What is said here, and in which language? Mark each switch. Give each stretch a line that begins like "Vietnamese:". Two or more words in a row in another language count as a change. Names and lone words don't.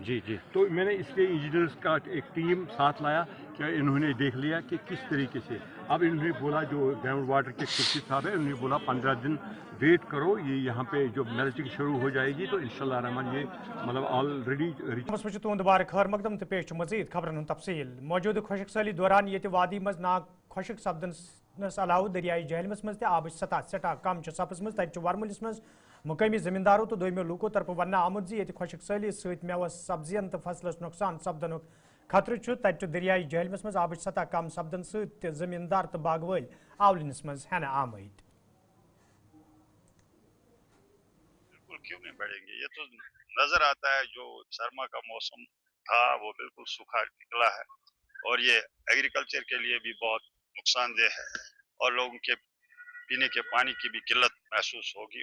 Urdu: جی تو میں نے اس کے انجینئرس کا ایک ٹیم ساتھ لایا کہ انہوں نے دیکھ لیا کہ کس طریقے سے. اب انہوں نے بولا جو
English: ground water
Urdu: کے کرسی صاحب ہے, انہوں نے بولا 15 دن ویٹ کرو, یہ یہاں پہ جو میلٹنگ شروع ہو جائے گی تو
Arabic: انشاءاللہ الرحمن
Urdu: یہ مطلب آلریڈی.
Kashmiri: تہد بار خیر مقدم تو پیش مزید خبرن ہند تفصیل. موجودہ خشک سالی دوران یہ وادی مز ناگ خشک سپدنس علاوہ دریائے جہلمس مز آبچ سطح سٹھا کم سپزمز. تتہ ورملس مز مقامی زمینداروں تو دویمو لوکو طرف ون آمت یہ خشک سالی ست میوس سبزین تو فصلس نقصان سپدن خطرہ. تتہ دریائے جہلمس مز آبچ سطح کم سپدن ست زمیندار تو باغ ول آولنس مز ہینہ آمت.
Urdu: کیوں نہیں بڑھیں گے, یہ تو نظر آتا ہے جو سرما کا موسم تھا وہ بالکل سوکھا نکلا ہے, اور یہ ایگریکلچر کے لیے بھی بہت نقصان دہ ہے, اور لوگوں کے پینے کے پانی کی بھی قلت محسوس ہوگی.